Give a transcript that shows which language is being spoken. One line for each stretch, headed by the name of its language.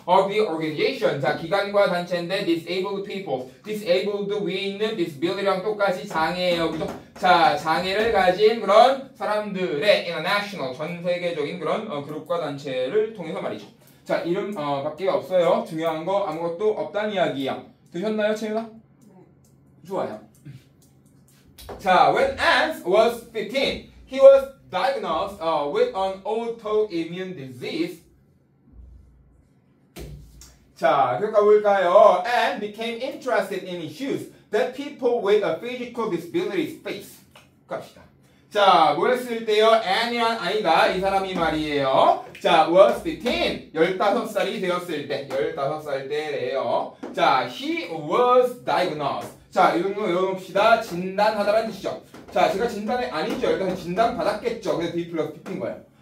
English: Of the organization,
Korean: 자, 기관과 단체인데, disabled people, disabled 위에 있는 disability랑 똑같이 장애예요, 그죠? 자, 장애를 가진 그런 사람들의 international, 전 세계적인 그런 그룹과 단체를 통해서 말이죠. 자, 이름 밖에 없어요. 중요한 거 아무것도 없다는 이야기야. 드셨나요, 채윤아? 좋아요.
English: 자, when Ans was 15, he was diagnosed with an autoimmune disease.
Korean: 자, 그러니까 뭘까요?
English: And became interested in issues that people with physical disabilities face.
Korean: 갑시다. 자, 뭐였을 때요? An이란 아이가 이 사람이 말이에요. 자,
English: was 15,
Korean: 15살이 되었을 때, 15살 때래요.
English: 자, he was diagnosed.
Korean: 자, 이런 거 외워놓읍시다. 진단하다라는 뜻이죠. 자, 제가 진단이 아니죠. 일단 진단 받았겠죠. 그래서 D 플러스 PP인 거예요.